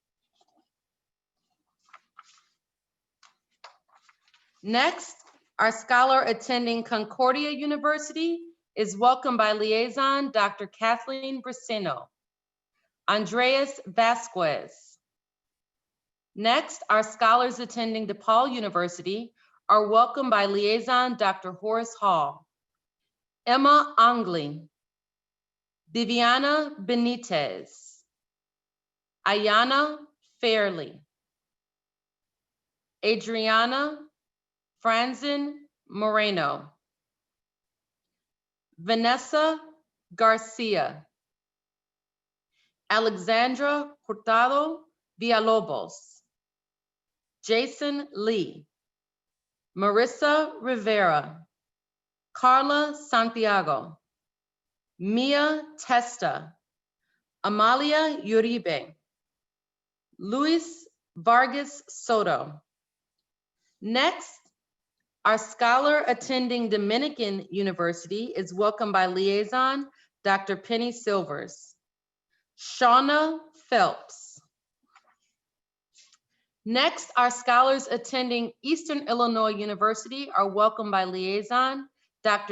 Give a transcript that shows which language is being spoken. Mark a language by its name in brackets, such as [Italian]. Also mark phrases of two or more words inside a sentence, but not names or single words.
[English] Next, our scholar attending Concordia University is welcomed by Liaison Dr. Kathleen Bracino. Andreas Vasquez. Next, our scholars attending DePaul University are welcomed by Liaison Dr. Horace Hall. Emma Angley. Viviana Benitez. Ayana Fairley. Adriana Franzen Moreno. Vanessa Garcia. Alexandra Hurtado Villalobos. Jason Lee. Marissa Rivera. Carla Santiago. Mia Testa. Amalia Uribe. Luis Vargas Soto. Next, our scholar attending Dominican University is welcomed by Liaison Dr. Penny Silvers. Shauna Phelps. Next, our scholars attending Eastern Illinois University are welcomed by Liaison Dr.